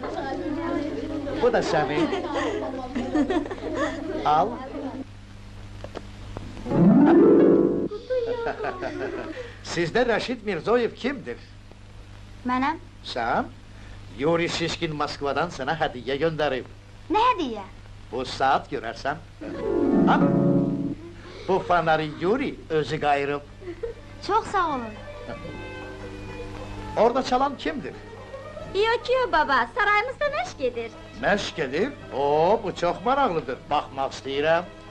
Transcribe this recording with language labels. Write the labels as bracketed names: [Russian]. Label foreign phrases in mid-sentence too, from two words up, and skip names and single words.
[Turkish] Bu da senin. Al. Sizde Reşit Mirzoyev kimdir? [Azerbaijani] Mənəm? [Turkish] Sen, Yuri Şişkin Moskvadan sana hediye gönderip. [Azerbaijani] Nə hədiyyə? Bu saat görərsən. Ha? Bu fanarı Yuri özü qayırıb. Çox sağ olun! Orada çalan kimdir? Yokiyo baba, sarayımızda məşq edir! Məşq edir? Oo, bu çox maraqlıdır. Baxmaq istəyirəm.